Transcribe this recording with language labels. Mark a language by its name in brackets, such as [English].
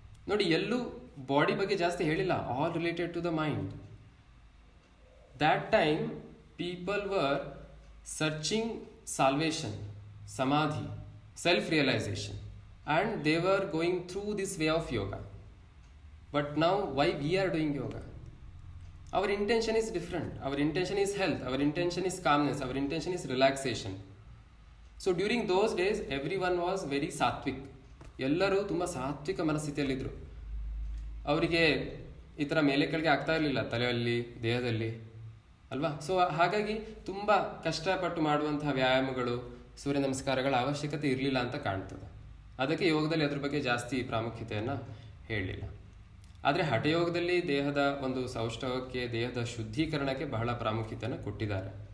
[Kannada] ನೋಡಿ, ಎಲ್ಲೂ ಬಾಡಿ ಬಗ್ಗೆ ಜಾಸ್ತಿ ಹೇಳಿಲ್ಲ, [English] All related to the mind. That time people were searching salvation, samadhi, self realisation, and they were going through this way of yoga. But now why we are doing yoga? Our intention is different. Our intention is health. Our intention is calmness. Our intention is relaxation. So during those days, everyone was very sattvic. [Kannada] ಎಲ್ಲರೂ ತುಂಬ ಸಾತ್ವಿಕ ಮನಸ್ಥಿತಿಯಲ್ಲಿದ್ದರು. ಅವರಿಗೆ ಈ ಥರ ಮೇಲೆ ಕೆಳಗೆ ಆಗ್ತಾ ಇರಲಿಲ್ಲ ತಲೆಯಲ್ಲಿ, ದೇಹದಲ್ಲಿ ಅಲ್ವಾ. ಸೊ ಹಾಗಾಗಿ ತುಂಬ ಕಷ್ಟಪಟ್ಟು ಮಾಡುವಂತಹ ವ್ಯಾಯಾಮಗಳು, ಸೂರ್ಯ ನಮಸ್ಕಾರಗಳ ಅವಶ್ಯಕತೆ ಇರಲಿಲ್ಲ ಅಂತ ಕಾಣ್ತದೆ. ಅದಕ್ಕೆ ಯೋಗದಲ್ಲಿ ಅದ್ರ ಬಗ್ಗೆ ಜಾಸ್ತಿ ಪ್ರಾಮುಖ್ಯತೆಯನ್ನು ಹೇಳಲಿಲ್ಲ. ಆದರೆ ಹಠಯೋಗದಲ್ಲಿ ದೇಹದ ಒಂದು ಸೌಷ್ಠವಕ್ಕೆ, ದೇಹದ ಶುದ್ಧೀಕರಣಕ್ಕೆ ಬಹಳ ಪ್ರಾಮುಖ್ಯತೆಯನ್ನು ಕೊಟ್ಟಿದ್ದಾರೆ.